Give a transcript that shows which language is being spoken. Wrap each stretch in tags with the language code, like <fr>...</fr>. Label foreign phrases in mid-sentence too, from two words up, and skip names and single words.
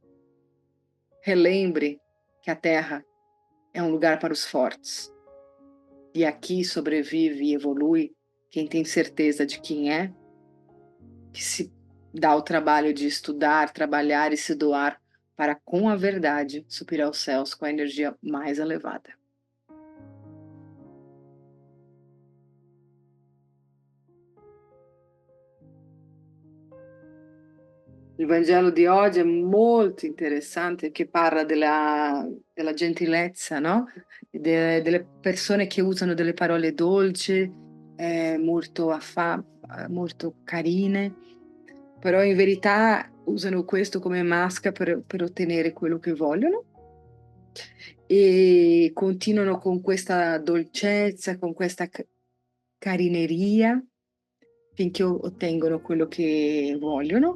<pt>Relembre que a Terra é um lugar para os fortes. E aqui sobrevive e evolui quem tem certeza de quem é, que se dá o trabalho de estudar, trabalhar e se doar para, com a verdade, subir aos céus com a energia mais elevada.</pt> <it>Il Vangelo di oggi è molto interessante, che parla della gentilezza, no? Delle persone che usano delle parole dolci, molto, molto carine, però in verità usano questo come maschera per ottenere quello che vogliono e continuano con questa dolcezza, con questa carineria finché ottengono quello che vogliono.</it>